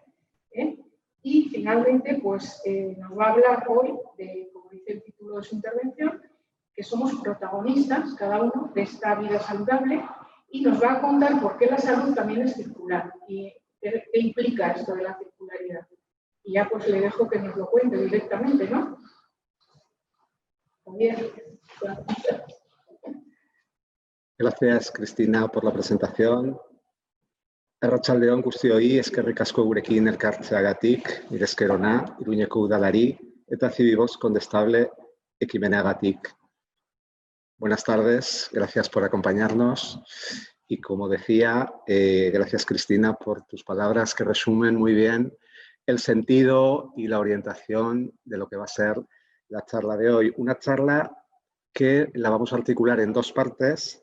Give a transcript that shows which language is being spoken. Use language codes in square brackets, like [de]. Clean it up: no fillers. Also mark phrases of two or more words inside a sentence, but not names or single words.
[es] Y finalmente pues, nos va a hablar hoy, como dice el título de su intervención, que somos protagonistas, cada uno, de esta vida saludable y nos va a contar por qué la salud también es circular y qué implica esto de la circularidad. Y ya pues le dejo que nos lo cuente directamente, ¿no? Gracias, Cristina, por la presentación. [eu] Arratsaldeon guztioi, eskerrik asko gurekin elkartzeagatik, nire esker ona, Iruñeko udalari eta Cívicos Condestable ekimenagatik. [es] Buenas tardes, gracias por acompañarnos. Y como decía, gracias, Cristina, por tus palabras que resumen muy bien el sentido y la orientación de lo que va a ser la charla de hoy. Una charla que la vamos a articular en dos partes.